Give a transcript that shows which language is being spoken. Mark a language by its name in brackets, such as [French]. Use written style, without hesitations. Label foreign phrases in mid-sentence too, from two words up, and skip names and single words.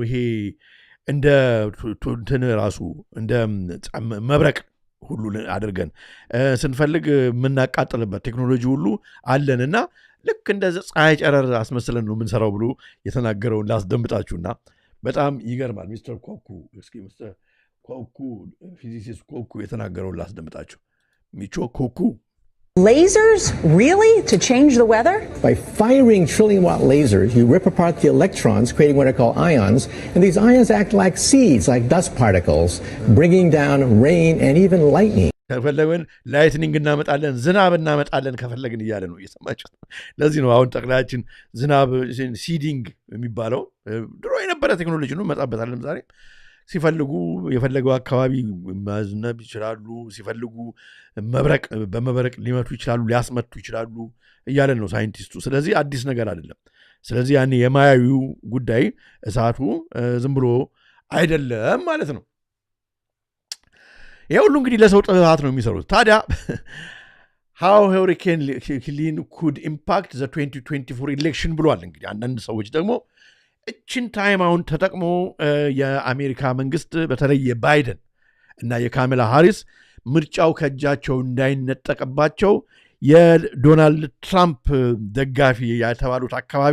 [Amharic] ይሄ እንደ እንትን ራሱ እንደ መብረቅ ሁሉ አድርገን ስንፈልግ የምናቃጥልበት ቴክኖሎጂ ሁሉ አለንና ልክ እንደ ፀሐይ ጨረር አስመስለን ነው የምንሰራው ብሎ የተናገረውን ላስደምጣችሁና በጣም ይገርማል። ሚስተር ኮኩ እስኪ ሚስተር ኮኩ ፊዚሲስት ኮኩ የተናገረውን ላስደምጣችሁ። ሚቾ ኮኩ [English] Lasers, really? To change the weather? By firing trillion-watt lasers, you rip apart the electrons, creating what are called ions, and these ions act like seeds, like dust particles, bringing down rain and even lightning. [Amharic] ከፈለግን ላይትኒንግ እናመጣለን፣ ዝናብ እናመጣለን ከፈለግን እያለ ነው። እየሰማችሁ። ለዚህ ነው አሁን ጠቅላያችን ዝናብ ሲዲንግ የሚባለው ድሮ የነበረ ቴክኖሎጂ ነው። መጣበታለን ዛሬ ሲፈልጉ የፈለገው አካባቢ ማዝነብ ይችላሉ። ሲፈልጉ በመብረቅ ሊመቱ ይችላሉ፣ ሊያስመቱ ይችላሉ እያለን ነው ሳይንቲስቱ። ስለዚህ አዲስ ነገር አይደለም። ስለዚህ ያን የማያዩ ጉዳይ እሳቱ ዝም ብሎ አይደለም ማለት ነው። ይሄ ሁሉ እንግዲህ ለሰው ጥፋት ነው የሚሰሩት። ታዲያ [English] how hurricane Helene could impact the 2024 election [Amharic] ብሏል። እንግዲህ አንዳንድ ሰዎች ደግሞ እችን ታይም አሁን ተጠቅሞ የአሜሪካ መንግስት በተለይ የባይደን እና የካሜላ ሃሪስ ምርጫው ከእጃቸው እንዳይነጠቅባቸው የዶናልድ ትራምፕ ደጋፊ የተባሉት አካባቢ